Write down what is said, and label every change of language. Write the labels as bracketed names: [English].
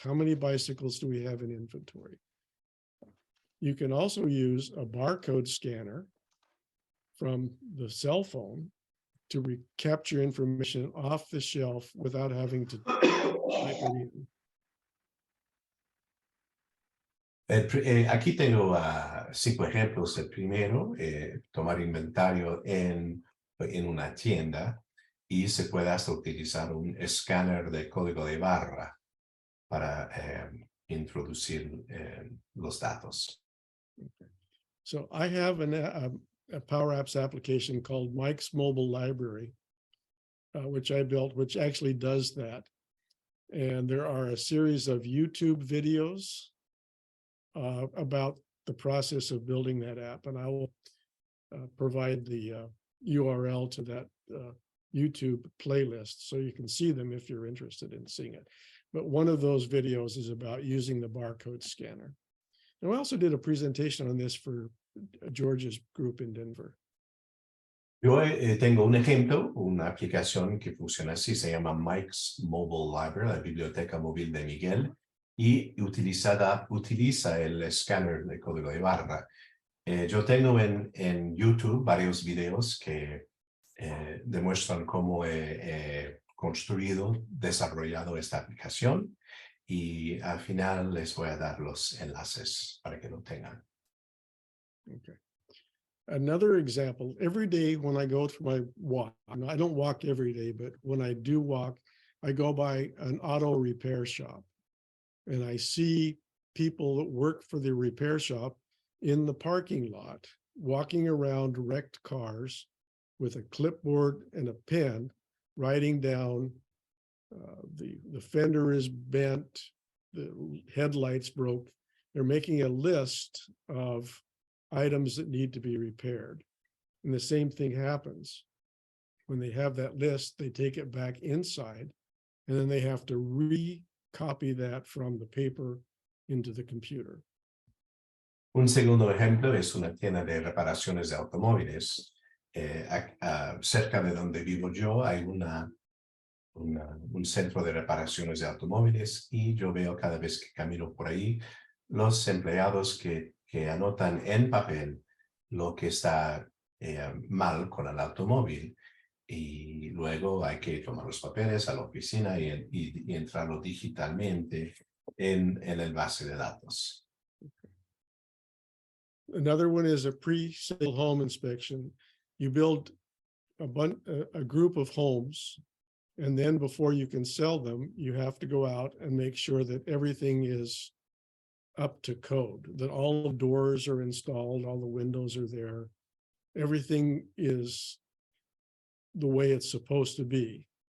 [English] How many bicycles do we have in inventory? You can also use a barcode scanner from the cell phone to capture information off the shelf without having to type it in. [Spanish] Aquí tengo 5 ejemplos. El primero, tomar inventario en una tienda y se puede hasta utilizar un escáner de código de barra para introducir los datos. [English] Okay. So I have a PowerApps application called Mike's Mobile Library, which I built, which actually does that. And there are a series of YouTube videos about the process of building that app. And I will provide the URL to that YouTube playlist so you can see them if you're interested in seeing it. But one of those videos is about using the barcode scanner. And I also did a presentation on this for George's group in Denver. [Spanish] Yo tengo un ejemplo, una aplicación que funciona así, se llama Mike's Mobile Library, la biblioteca móvil de Miguel, y utiliza el escáner de código de barra. Yo tengo en YouTube varios videos que demuestran cómo he construido, desarrollado esta aplicación, y al final les voy a dar los enlaces para que lo tengan. [English] Okay. Another example, every day when I go for my walk, I don't walk every day, but when I do walk, I go by an auto repair shop and I see people that work for the repair shop in the parking lot, walking around wrecked cars with a clipboard and a pen, writing down the fender is bent, the headlights broke. They're making a list of items that need to be repaired. And the same thing happens. When they have that list, they take it back inside, and then they have to recopy that from the paper into the computer. [Spanish] Un segundo ejemplo es una tienda de reparaciones de automóviles. Cerca de donde vivo yo hay un centro de reparaciones de automóviles y yo veo cada vez que camino por ahí los empleados que anotan en papel lo que está mal con el automóvil y luego hay que tomar los papeles a la oficina y entrarlo digitalmente en el base de datos. [English] Another one is a pre-sale home inspection. You build a group of homes, and then before you can sell them, you have to go out and make sure that everything is up to code, that all the doors are installed, all the windows are there, everything is the way it's supposed to be.